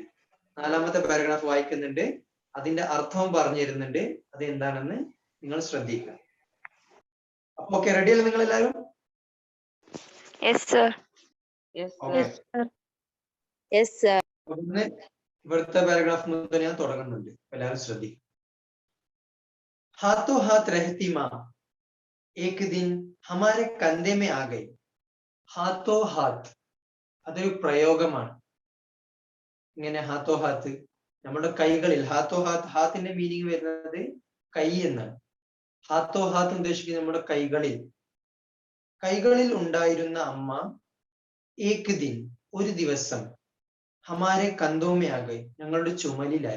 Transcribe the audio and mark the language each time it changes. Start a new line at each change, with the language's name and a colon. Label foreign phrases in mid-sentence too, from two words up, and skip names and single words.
Malayalam: 4ാമത്തെ പാരഗ്രാഫ് വായിക്കുന്നുണ്ട്, അതിന്റെ അർത്ഥവും പറഞ്ഞു തരുന്നുണ്ട്. അത് എന്താണെന്ന് നിങ്ങൾ ശ്രദ്ധിക്കുക. അപ്പൊ ഓക്കെ, റെഡിയല്ലേ നിങ്ങൾ എല്ലാവരും? ഇവിടുത്തെ പാരഗ്രാഫ് മുതൽ ഞാൻ തുടങ്ങുന്നുണ്ട്, എല്ലാവരും ശ്രദ്ധിക്കും.
Hindi: हाथों हाथ रहती माँ एक दिन हमारे कंधे में आ गई. हाथों हाथ
Malayalam: അതൊരു പ്രയോഗമാണ്. ഇങ്ങനെ
Hindi: हाथों हाथ
Malayalam: നമ്മുടെ കൈകളിൽ.
Hindi: हाथों हाथ,
Malayalam: ഹാത്തിന്റെ മീനിങ് വരുന്നത് കൈ എന്നാണ്.
Hindi: हाथों हाथ
Malayalam: ഉദ്ദേശിക്കുന്നത് നമ്മുടെ കൈകളിൽ ഉണ്ടായിരുന്ന അമ്മ
Hindi: एक दिन
Malayalam: ഒരു ദിവസം
Hindi: हमारे कंधों में आ के
Malayalam: ഞങ്ങളുടെ ചുമലിലായി.